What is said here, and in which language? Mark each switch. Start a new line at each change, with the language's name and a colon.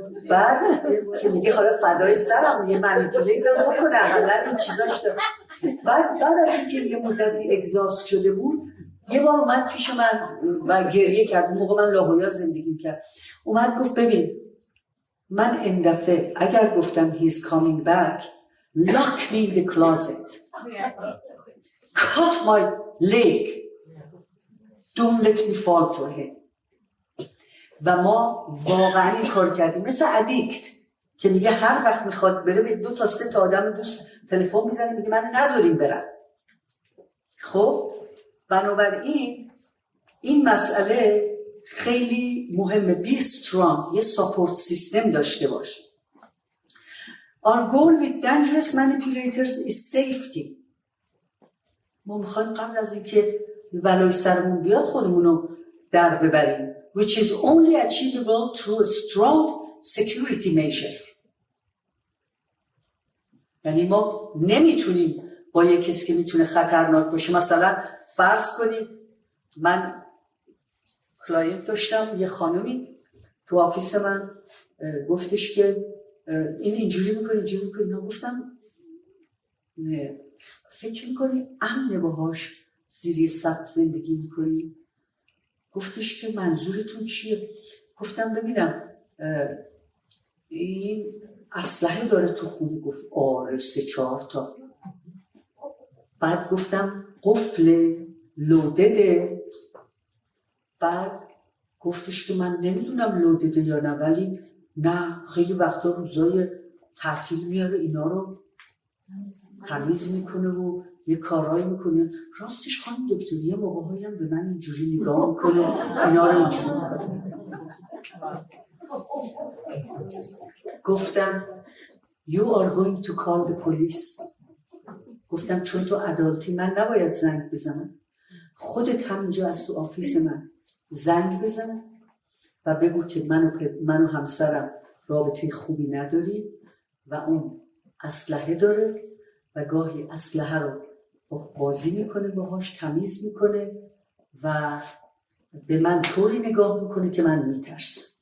Persian: بعد که میگه حالا فدای سرم یه منیپولیتر بکنه حالا این چیزاش داره. بعد از اینکه یه مدتی اگزاست شده بود، یه بار اومد پیش من و گریه کرد. اون موقع من لاهویا زندگی کرد. اومد گفت ببین من این دفعه اگر گفتم
English: he's coming back, lock me in the closet, cut my leg, don't let me fall for him.
Persian: و ما واقعا این کار کردیم مثل ادیکت که میگه هر وقت میخواد بره به 2 تا 3 تا آدم دوست تلفن میزنه میگه من نذاریم برم. خب بنابراین این مسئله خیلی مهمه. بی strong، یه ساپورت سیستم داشته باش.
English: Our goal with dangerous manipulators is safety.
Persian: ما میخوایم قبل از اینکه بلای سرمون بیاد خودمونو در ببریم.
English: Which is only achievable through a strong security measure.
Persian: یعنی ما نمیتونیم با یک کسی که میتونه خطرناک باشه، مثلا فرض کنید من کلاینت داشتم، یه خانومی تو آفیس من گفتش که این اینجوری میکنه اینا. گفتم نه فکر میکنی امنه باهاش زیر سقف زندگی میکنی؟ گفتش که منظورتون چیه؟ گفتم ببینم این اسلحه داره تو خونه؟ گفت آره 3-4 تا. بعد گفتم قفل لودده؟ بعد گفتش که من نمیدونم لودده یا نه، ولی نه خیلی وقتا روزای تعطیل میاره اینا رو تمیز میکنه و یه کارایی میکنه. راستش خانم دکتر یه موقع‌هایی هم به من اینجوری نگاه میکنه اینا رو اینجوری میکنه. گفتم
English: you are going to call the police.
Persian: گفتم چون تو عدالتی من نباید زنگ بزنم، خودت همینجا از تو آفیس من زنگ بزن و بگو که من و همسرم رابطه خوبی نداریم و اون اسلحه داره و گاهی اسلحه رو بازی میکنه باهاش، تمیز میکنه و به من طوری نگاه میکنه که من میترسم.